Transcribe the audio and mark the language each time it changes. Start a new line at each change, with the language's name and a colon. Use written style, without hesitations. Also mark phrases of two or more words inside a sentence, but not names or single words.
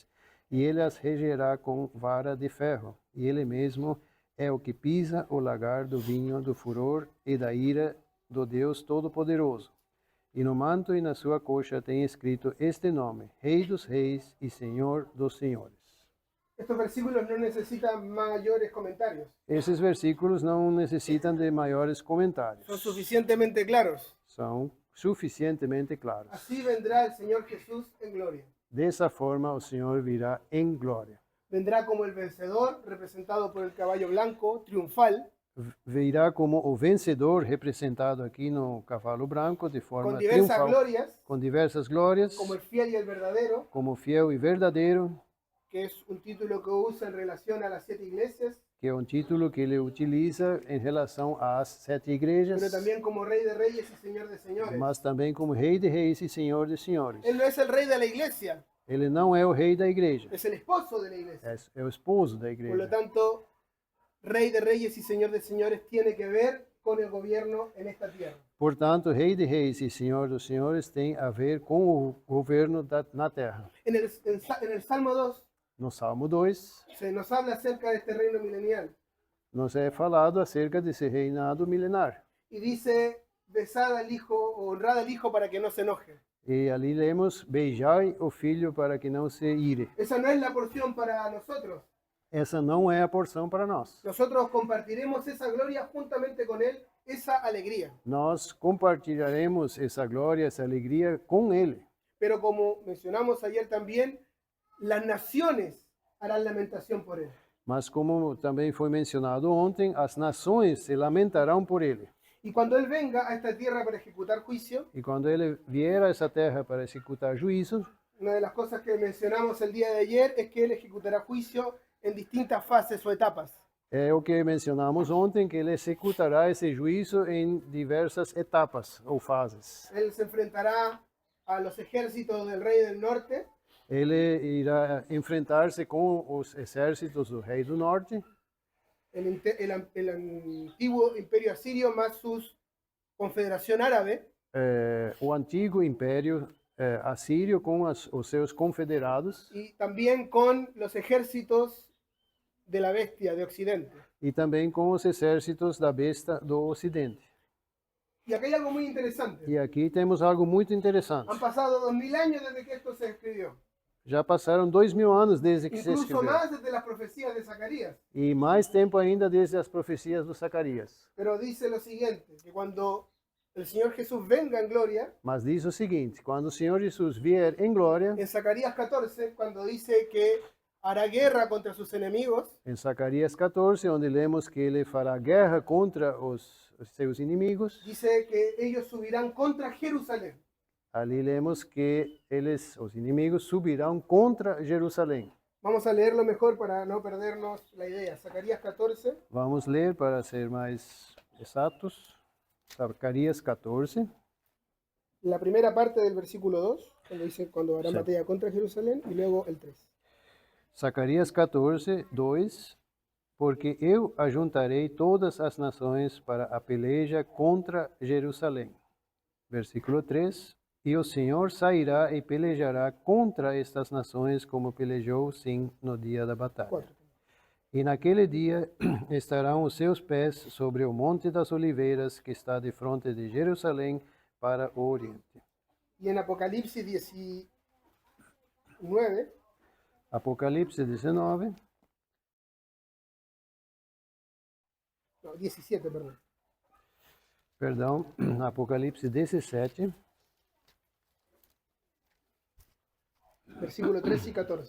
Portuguese: E ele as regerá com vara de ferro. E ele mesmo é o que pisa o lagar do vinho do furor e da ira do Deus Todo-Poderoso. E no manto e na sua coxa tem escrito este nome: Rei dos Reis e Senhor dos Senhores.
Spanish: Estos versículos no necesitan mayores comentarios.
Portuguese: Esses versículos não necessitam de maiores comentários.
Spanish: Son suficientemente claros.
Portuguese: São suficientemente claros.
Spanish: Así vendrá el Señor Jesús en gloria.
Portuguese: Dessa forma, o Senhor virá em glória.
Spanish: Vendrá como el vencedor, representado por el caballo blanco, triunfal,
Portuguese: Virá como o vencedor, representado aqui no cavalo branco, de forma
Spanish: con diversas
Portuguese: triunfal,
Spanish: glorias,
Portuguese: com diversas glórias,
Spanish: como el fiel y el verdadero,
Portuguese: como fiel e verdadeiro,
Spanish: que es un título que usa en relación a las 7 iglesias,
Portuguese: que é um título que ele utiliza em relação às 7 igrejas,
Spanish: pero también como Rey de Reyes y Señor de Señores.
Portuguese: mas também como Rei de Reis e Senhor de Senhores.
Spanish: Él no es el rey de la iglesia,
Portuguese: Ele não é o rei da igreja,
Spanish: es el esposo de la iglesia.
Portuguese: é o esposo da
Spanish: Por lo
Portuguese: igreja.
Spanish: tanto, Rey de Reyes y Señor de Señores tiene que ver con el gobierno en esta tierra.
Portuguese: Portanto, Rei de Reis e Senhor dos Senhores tem a ver com o governo na terra.
Spanish: En el Salmo 2
Portuguese: No Salmo 2,
Spanish: se nos habla acerca de este reino milenial
Portuguese: nos é falado acerca desse reinado milenar.
Spanish: y dice, besad al hijo o honrad al hijo para que no se enoje.
Portuguese: E ali lemos, beijai o filho para que não se ire.
Spanish: Esa no es la porción para nosotros.
Portuguese: Essa não é a porção para nós.
Spanish: Nosotros compartiremos esa gloria juntamente con él, esa alegría.
Portuguese: Nós compartilharemos essa glória, essa alegria com ele.
Spanish: Pero como mencionamos ayer también, las naciones harán lamentación por él.
Portuguese: Mas como também foi mencionado ontem, as nações se lamentarão por ele.
Spanish: Y cuando él venga a esta tierra para ejecutar juicio,
Portuguese: E quando ele vier a essa terra para executar juízo,
Spanish: una de las cosas que mencionamos el día de ayer es que él ejecutará juicio en distintas fases o etapas.
Portuguese: é o que mencionamos ontem, que ele executará esse juízo em diversas etapas ou fases.
Spanish: Él se enfrentará a los ejércitos del rey del norte,
Portuguese: Ele irá enfrentar-se com os exércitos do rei do norte,
Spanish: el antiguo imperio asirio más su confederación árabe,
Portuguese: o antigo império assírio com os seus confederados,
Spanish: y también con los ejércitos de la bestia de Occidente.
Portuguese: e também com os exércitos da besta do ocidente.
Spanish: Y acá hay algo muy interesante.
Portuguese: E aqui temos algo muito interessante.
Spanish: Han pasado 2000 años desde que esto se escribió,
Portuguese: Já passaram 2000 anos desde que se
Spanish: incluso
Portuguese: escreveu.
Spanish: más desde las profecías de Zacarías.
Portuguese: E mais tempo ainda desde as profecias do Zacarias.
Spanish: Pero dice lo siguiente, que cuando el Señor Jesús venga en gloria,
Portuguese: Mas diz o seguinte, quando o Senhor Jesus vier em glória,
Spanish: en Zacarías 14, cuando dice que hará guerra contra sus enemigos,
Portuguese: em Zacarias 14, onde lemos que ele fará guerra contra os seus inimigos,
Spanish: dice que ellos subirán contra Jerusalén.
Portuguese: ali lemos que os inimigos subirão contra Jerusalém.
Spanish: Vamos a leerlo mejor para no perdernos la idea. Zacarías 14,
Portuguese: Vamos ler para ser mais exatos. Zacarias 14,
Spanish: la primera parte del versículo 2, cuando dice cuando hará Sí. batalla contra Jerusalén, y luego el 3.
Portuguese: Zacarias 14, 2. Porque eu ajuntarei todas as nações para a peleja contra Jerusalém. Versículo 3. E o Senhor sairá e pelejará contra estas nações como pelejou sim no dia da batalha. 4. E naquele dia estarão os seus pés sobre o Monte das Oliveiras, que está de fronte de Jerusalém para o oriente.
Spanish: Y en Apocalipsis 19,
Portuguese: Apocalipse 19,
Spanish: no, 17,
Portuguese: perdão, Apocalipse 17,
Spanish: versículo 13 y 14.